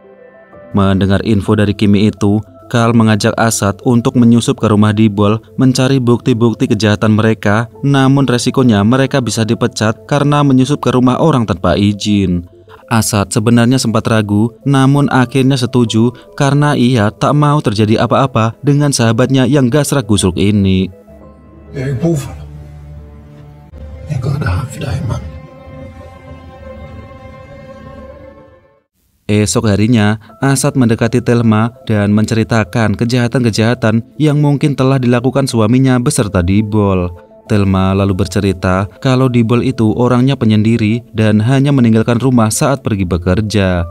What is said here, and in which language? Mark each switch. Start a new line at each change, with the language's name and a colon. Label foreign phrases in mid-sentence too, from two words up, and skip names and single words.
Indonesian: Mendengar info dari Kimi itu, Carl mengajak Asad untuk menyusup ke rumah Dibol mencari bukti-bukti kejahatan mereka, namun resikonya mereka bisa dipecat karena menyusup ke rumah orang tanpa izin. Asad sebenarnya sempat ragu, namun akhirnya setuju karena ia tak mau terjadi apa-apa dengan sahabatnya yang gasrak gusuk ini.
Danish: Jeg har ikke brug for dig. Jeg går der for dig, mand.
Indonesian: Esok harinya, Asad mendekati Thelma dan menceritakan kejahatan-kejahatan yang mungkin telah dilakukan suaminya beserta Dibol. Thelma lalu bercerita kalau Dibol itu orangnya penyendiri dan hanya meninggalkan rumah saat pergi bekerja.